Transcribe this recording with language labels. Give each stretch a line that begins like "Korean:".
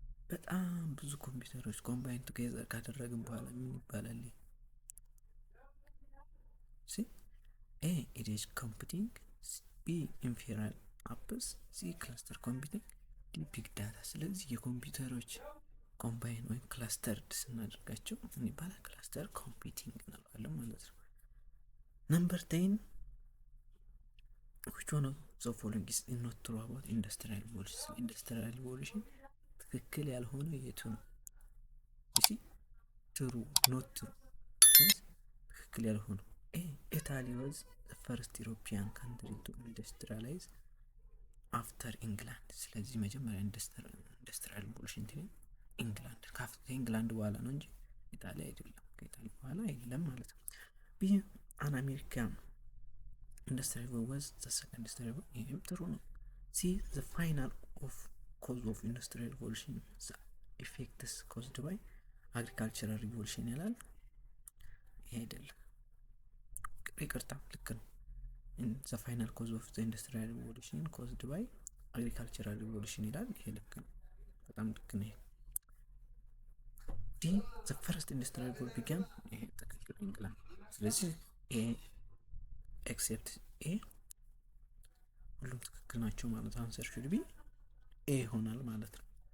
Amharic: በጣም ብዙ ኮምፒውተሮች
English: ኮምባይን ቱጌዘር
Amharic: ካደረግን በኋላ ምን ይባላል?
English: A edge computing፣ B inference apps፣ C cluster computing፣ D big data። ስለዚህ የኮምፒውተሮች ኮምባይን ወይም ክላስተርድ ስናደርጋቸው ምን ይባላል? ክላስተር ኮምፒውቲንግ እንለዋለን ማለት ነው። ነምበር 10 which one of the following is not true about industrial revolution?
Amharic: industrial revolution ትክክል ያልሆነ የቱ ነው? እሺ
English: true not true
Amharic: ትክክል ያልሆነ
English: A Italy was the first European country to industrialize after England።
Amharic: ስለዚህ መጀመሪያ industrial revolution ኢንግላንድ ከኢንግላንድ በኋላ ነው እንጂ ኢጣሊያ አይደለም። ከኢጣሊያ በኋላ አይደለም ማለት ነው።
English: B an American industrial was the second industrial
Amharic: ይሄም ጥሩ ነው።
English: C the final cause of industrial revolution the effects caused by agricultural revolution
Amharic: ይላል። ይሄ አይደለም። ይቅርታ ልክ ነው።
English: ዘ ፋይናል ኮዝ ኦፍ ዘ ኢንዱስትሪያል ሪቮሉሽን ኮዝድ ባይ አግሪካልቸራል ሪቮሉሽን
Amharic: ይላል። ይሄ ልክ ነው፣ በጣም ልክ ነው።
English: ዲ ዘ ፈርስት ኢንዱስትሪያል ሪቮሉሽን ቢጋን፣
Amharic: ይሄ ትክክል ይላል። ስለዚህ ኤ ኤክሴፕት ኤ ሁሉም ትክክል ናቸው ማለት ነው።
English: አንሰር ሹድ ቢ
Amharic: ኤ ይሆናል ማለት ነው።